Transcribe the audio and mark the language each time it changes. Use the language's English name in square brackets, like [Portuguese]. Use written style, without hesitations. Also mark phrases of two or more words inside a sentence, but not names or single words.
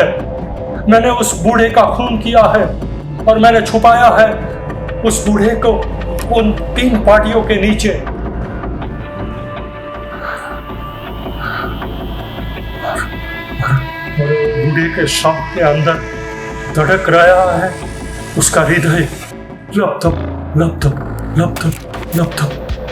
[Hindi] मैंने उस बूढ़े का खून किया है और मैंने छुपाया है उस बूढ़े को उन 3 पाटियों के नीचे। और बूढ़े के शव के अंदर धड़क रहा है उसका हृदय। लप थप लप थप लप थप लप थप।